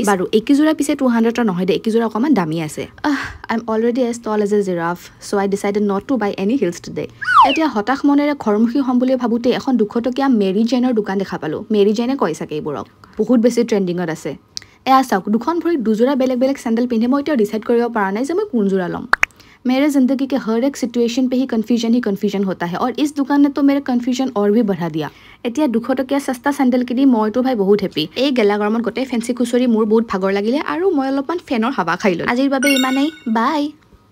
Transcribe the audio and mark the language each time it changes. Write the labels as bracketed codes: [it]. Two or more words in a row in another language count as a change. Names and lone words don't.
[as] বাৰু একিযোৰা পিছে 200 নহয় দে, একিযোৰা অকণমান দামী আছে। [en] I am already as tall as a giraffe, so I decided not to buy any heels today. [as] এতিয়া হতাশ মনেৰে ঘৰমুখী হ'ম বুলি ভাবোঁতে এখন 200 টকীয়া মেৰী জেনৰ দোকান দেখা পালোঁ। মেৰী জেনে কয় চাগে এইবোৰক, বহুত বেছি ট্ৰেণ্ডিঙত আছে। এয়া চাওক, দুখন ভৰিত দুযোৰা বেলেগ চেণ্ডেল পিন্ধে। মই এতিয়াও ডিচাইড কৰিব পৰা নাই যে মই কোনযোৰা ল'ম। [hi] मेरे ज़िंदगी के हर एक सिचुएशन पे ही कन्फ्यूजन होता है और इस दुकान ने तो मेरे कन्फ्यूजन और भी बढ़ा दिया। [as] এতিয়া 200 টকীয়া সস্তা চেণ্ডেল কিনি মইতো ভাই বহুত হেপী। এই গেলা গৰমত গোটেই ফেন্সি খুচৰি মোৰ বহুত ভাগৰ লাগিলে আৰু মই অলপমান ফেনৰ হাৱা খাই ললোঁ। আজিৰ বাবে ইমানেই, বাই।